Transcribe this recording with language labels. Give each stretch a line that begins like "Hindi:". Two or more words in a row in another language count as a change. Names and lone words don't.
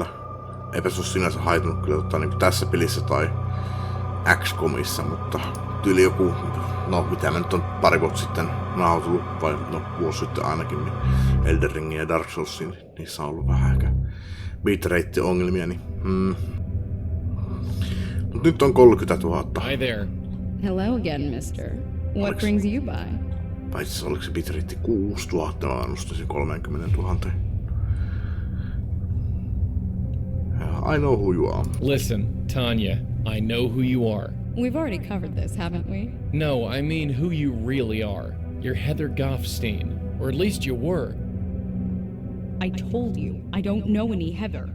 Finnish: Eipä se oo sinänsä haitannut kyllä niin tässä pelissä tai XCOMissa, mutta tyyli joku, no mitä mä nyt on pari vuotta sitten nauhoitellut, vai no vuosi sitten ainakin, niin Elden Ringin ja Dark Soulsin, niissä on ollut vähän ehkä bitrate-ongelmia, niin Mut nyt on 30 000.
English: Hi there. Hello again, mister. What brings you by?
Finnish: Paitsi oliko se bitrate 6000, mä nostaisin 30 000.
English: I know who you are. Listen, Tanya, I know who you are. We've already covered this, haven't we? No, I mean who you really are. You're Heather Goffstein, or at least you were. I told you, I don't know any Heather.